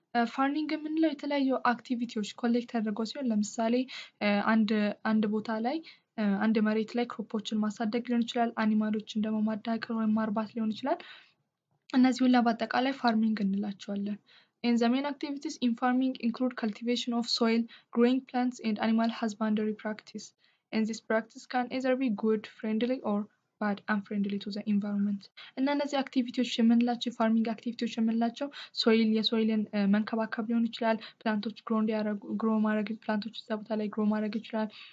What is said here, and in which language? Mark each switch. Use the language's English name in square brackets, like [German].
[Amharic] ፋርሚንግ የምንለው የተለያዩ አክቲቪቲዎች ኮሌክት ያደርገው ሲሆን ለምሳሌ አንድ ቦታ ላይ አንድ መሬት ላይ ክሮፖችን ማሳደግ ሊሆን ይችላል። አኒማሎችን ደግሞ ማዳቀል ወይም ማርባት ሊሆን ይችላል። እነዚህ ሁላ በአጠቃላይ ፋርሚንግ እንላቸዋለን። [English] And the main activities in farming include cultivation of soil, growing plants, and animal husbandry practice. And this practice can either be good, friendly, or bad, unfriendly to the environment. [Amharic] እና እነዚህ አክቲቪቲዎች የምንላቸው ፋርሚንግ አክቲቪቲዎች የምንላቸው የሶይልን መንከባከብ ሊሆን ይችላል። ፕላንቶች ግሮ ማድረግ ፕላንቶች እዛ ቦታ ላይ ግሮ ማድረግ ይችላል።